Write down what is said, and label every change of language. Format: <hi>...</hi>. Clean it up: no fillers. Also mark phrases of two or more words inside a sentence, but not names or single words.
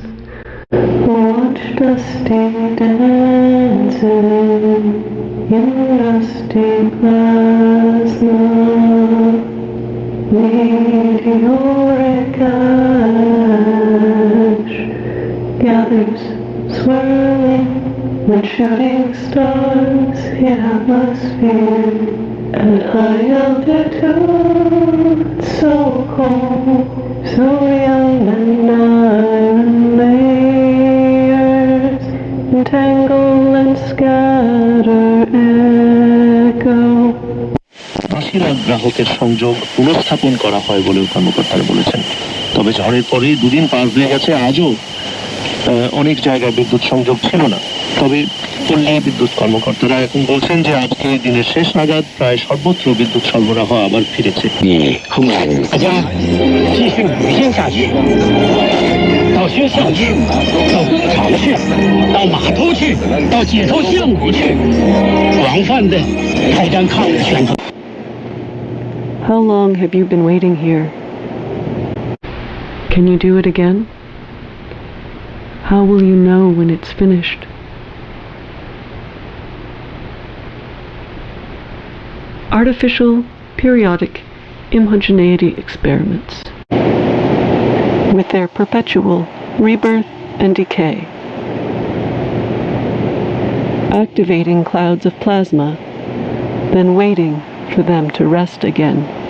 <en>Watch dusty dancing in dusty plasma, meteoric ash gathers swirling when shooting stars hit atmosphere at high altitude. So cold, so young and iron layers entangle and scatter echo.</en> <bn>80 লাখ গ্রাহকের সংযোগ পুনঃস্থাপন করা হয় বলেও কর্মকর্তারা বলেছেন। তবে ঝড়ের পরে দুদিন পার হয়ে গেছে, আজও অনেক জায়গায় বিদ্যুৎ সংযোগ ছিল না। তবে পল্লী বিদ্যুৎ কর্মকর্তারা এখন বলছেন যে আজকে দিনের শেষ নাগাদ প্রায় সর্বত্র বিদ্যুৎ সরবরাহ আবার ফিরেছে।</bn> <zh>大家继续旅行下去，到学校去，到工厂去，到码头去，到街头巷尾去，广泛的开展抗日宣传。</zh> <en>How long have you been waiting here? Can you do it again? How will you know when it's finished? Artificial periodic homogeneity experiments, with their perpetual rebirth and decay, activating clouds of plasma, then waiting for them to rest again.</en>